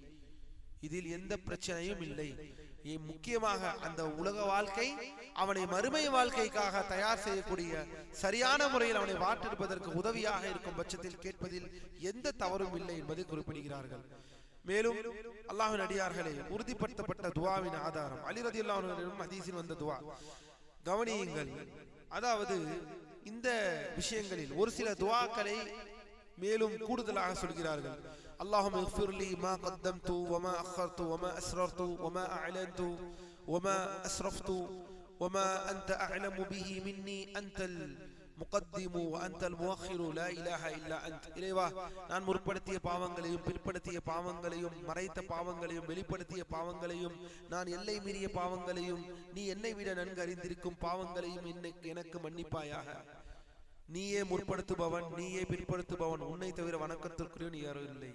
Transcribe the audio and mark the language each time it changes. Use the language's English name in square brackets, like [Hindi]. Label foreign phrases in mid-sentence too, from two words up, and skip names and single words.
[Tamil] முக்கியமாக அந்த உலக வாழ்க்கை அவனை மறுமை வாழ்க்கைக்காக தயார் செய்யக்கூடிய சரியான முறையில் அவனை வாட்டிருப்பதற்கு உதவியாக இருக்கும் பட்சத்தில் கேட்பதில் எந்த தவறும் இல்லை என்பதை குறிப்பிடுகிறார்கள். மேலும் அல்லாஹ்வின் அடியார்களே, உறுதிப்படுத்தப்பட்ட துஆவின் ஆதாரம் அலி [Arabic] رضي الله عنه [Tamil] ஹதீஸில் வந்த துஆ கவனியுங்கள். அதாவது இந்த விஷயங்களில் ஒரு சில துஆக்களை மேலும் கூடுதலாக சொல்கிறார்கள். [Arabic] اللهم اغفر لي ما قدمت وما أخرت وما أسررت وما أعلنت وما أسرفت وما أنت أعلم به مني أنت المقدم وأنت المؤخر لا إله إلا أنت. [Tamil] இறைவா, நான் முற்படுத்திய பாவங்களையும் பிற்படுத்திய பாவங்களையும் மறைத்த பாவங்களையும் வெளிப்படுத்திய பாவங்களையும் நான் எல்லை மீறிய பாவங்களையும் நீ என்னை விட நன்கு அறிந்திருக்கும் பாவங்களையும் எனக்கு மன்னிப்பாயாக. நீயே முற்படுத்துபவன், நீயே பிற்படுத்துபவன், உன்னை தவிர வணக்கத்திற்குரியவன் யாரும் இல்லை.